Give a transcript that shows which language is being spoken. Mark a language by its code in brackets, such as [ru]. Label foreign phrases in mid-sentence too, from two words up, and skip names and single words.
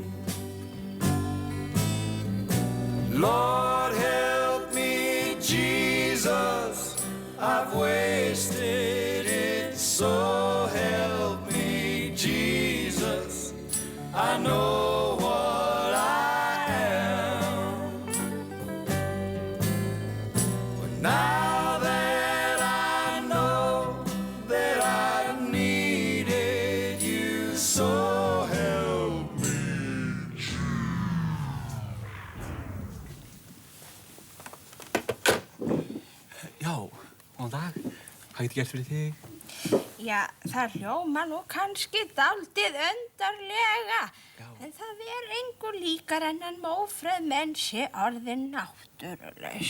[en] Lord, help me, Jesus, I've wasted it, so help me, Jesus, I know what I am, but now that I know that I've needed you, so help me, Jesus. [is] Já, góðan dag. Hvað get ég gert fyrir þig? Já, það hljóma nú kannski dálítið undarlega, Já. en það engu líkar en að mófreð menn sé orðin náttúrulaus.